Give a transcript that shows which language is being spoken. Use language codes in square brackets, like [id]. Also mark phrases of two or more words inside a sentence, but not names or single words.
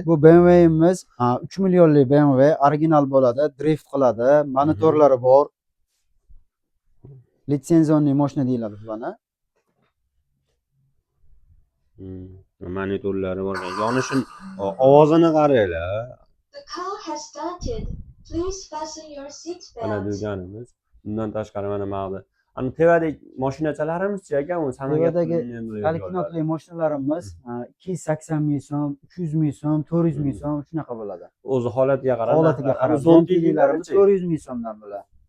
[uz] Bu BMW'imiz 3 millionlik BMW, original bo'ladi, drift qiladi, monitorlari bor. Litsenziyali mashina deyiladi bularni. Monitorlari bor. Yonishin ovozini qaranglar. [en] The car has started. Please fasten your seat [uz] Ana [en] belts. [uz] do'konimiz. Bundan tashqari mana ma'qul. Ana tevadagi mashinachalarimiz-chi aka, u Tevadagi alkinotli mashinalarimiz 280 ming so'm, 300 ming so'm, 400 ming so'm shunaqa bo'ladi. O'zi holatiga qarab. Holatiga qarab. Zontiylarimiz 400 ming so'mdan bo'ladi.